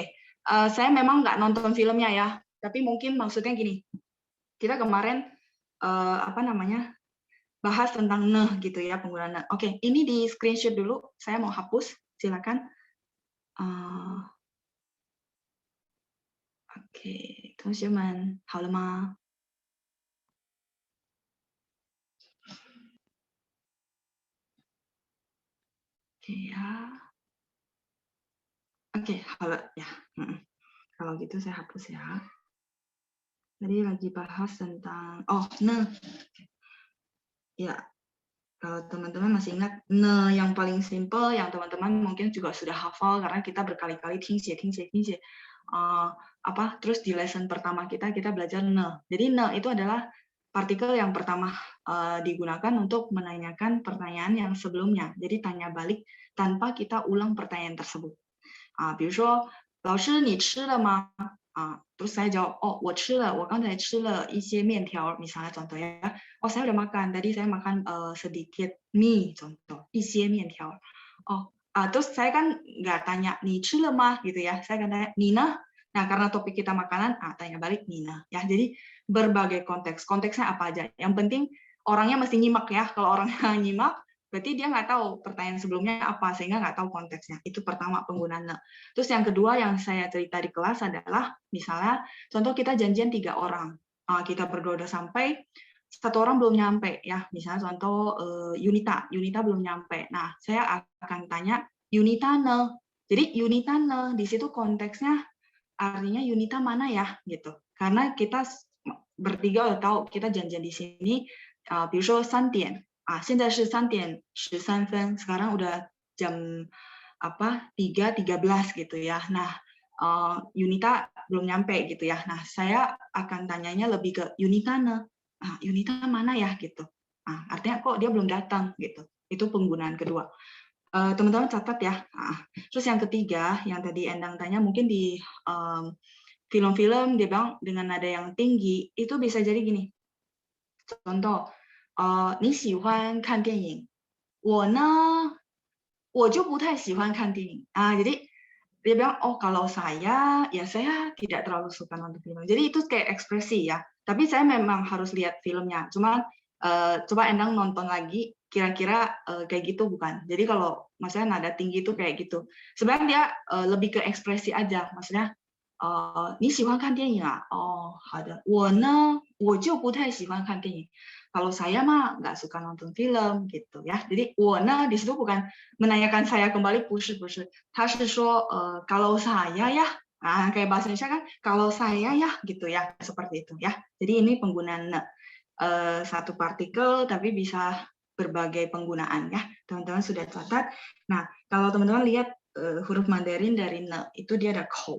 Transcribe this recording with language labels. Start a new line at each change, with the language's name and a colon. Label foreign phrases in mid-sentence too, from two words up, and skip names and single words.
Indonesian: Saya memang nggak nonton filmnya ya, tapi mungkin maksudnya gini. Kita kemarin bahas tentang ne gitu ya, penggunaan ne. Oke, ini di screenshot dulu. Saya mau hapus, silakan. Oke,
Chinese: 同学们好了吗？
Indonesian: Oke ya. Oke, halo ya. Kalau gitu saya hapus ya. Tadi lagi bahas tentang ne. Ya, kalau teman-teman masih ingat ne yang paling simple yang teman-teman mungkin juga sudah hafal karena kita berkali-kali tingxie. Terus di lesson pertama kita belajar ne. Jadi ne itu adalah partikel yang pertama digunakan untuk menanyakan pertanyaan yang sebelumnya. Jadi tanya balik tanpa kita ulang pertanyaan tersebut.
Chinese: 比如说，老师你吃了吗 ？
Indonesian: Terus saya jawab, oh,
Chinese: 我吃了，我刚才吃了一些面条
Indonesian: ，misalnya contoh ya, oh saya udah makan, tadi saya makan sedikit mie, contoh,
Chinese: 一些面条。
Indonesian: terus saya kan nggak tanya,
Chinese: 你吃了吗
Indonesian: gitu ya, saya akan tanya,
Chinese: 你呢?
Indonesian: Nah, karena topik kita makanan, tanya balik,
Chinese: 你呢?
Indonesian: Ya, jadi berbagai konteks, konteksnya apa aja. Yang penting orangnya mesti nyimak ya, kalau orangnya nyimak, berarti dia nggak tahu pertanyaan sebelumnya apa, sehingga nggak tahu konteksnya. Itu pertama penggunaan ne. Terus yang kedua yang saya cerita di kelas adalah, misalnya, contoh kita janjian 3 orang. Kita berdua udah sampai, 1 orang belum nyampe. Ya, misalnya contoh Yunita belum nyampe. Nah, saya akan tanya, Yunita ne. Jadi Yunita ne, di situ konteksnya artinya Yunita mana ya? Gitu. Karena kita bertiga udah tahu kita janjian di sini,
Chinese: 比如说3点。现在是3点13分,
Indonesian: sekarang udah jam 3.13 gitu ya. Nah, Yunita belum nyampe gitu ya. Nah, saya akan tanyanya lebih ke Yunita ne. Yunita mana ya gitu. Artinya kok dia belum datang gitu. Itu penggunaan kedua. Teman-teman catat ya. Terus yang ketiga, yang tadi Endang tanya, mungkin di film-film dia bilang dengan nada yang tinggi, itu bisa jadi gini. Contoh,
Chinese: 你喜欢看电影，我呢，我就不太喜欢看电影。
Indonesian: Jadi dia bilang, oh kalau saya, ya saya tidak terlalu suka nonton film. Jadi itu kayak ekspresi ya. Tapi saya memang harus lihat filmnya. Cuma coba Endang nonton lagi, kira-kira kayak gitu bukan. Jadi kalau maksudnya nada tinggi itu kayak gitu. Sebenarnya dia lebih ke ekspresi aja. Maksudnya,
Chinese: 你喜欢看电影啊？哦，好的。我呢，我就不太喜欢看电影。
Indonesian: Kalau saya mah nggak suka nonton film gitu ya. Jadi
Chinese: 我呢
Indonesian: di situ bukan menanyakan saya kembali,
Chinese: 不是不是，他是说
Indonesian: kalau saya ya, kayak bahasa Indonesia kan kalau saya ya gitu ya, seperti itu ya. Jadi ini penggunaan ne, satu partikel tapi bisa berbagai penggunaan ya. Teman-teman sudah catat. Nah, kalau teman-teman lihat huruf Mandarin dari ne itu dia ada kou.